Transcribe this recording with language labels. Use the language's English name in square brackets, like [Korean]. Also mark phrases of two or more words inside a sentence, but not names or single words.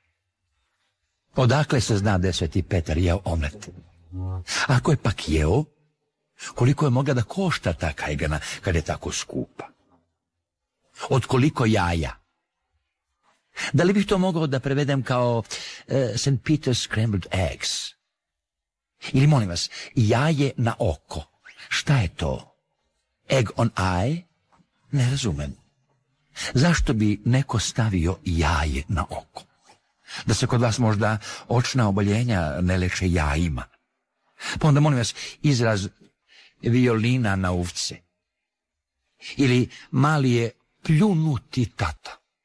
[Serbian] Odakle se zna da je Sveti Petar jeo omlet? Ako je pak jeo, koliko je mogla da košta ta kajgana kad je tako skupa? Od koliko jaja? Da li bih to mogao da prevedem kao St. [English] Peter's scrambled eggs? [Serbian] Ili molim vas, jaje na oko. Šta je to? [English] Egg on eye? [Serbian] Ne razumem. Zašto bi neko stavio jaje na oko? Da se kod vas možda očna oboljenja ne leče jajima? Pa onda molim vas, izraz violina na uvce. Ili mali je pljunuti tata.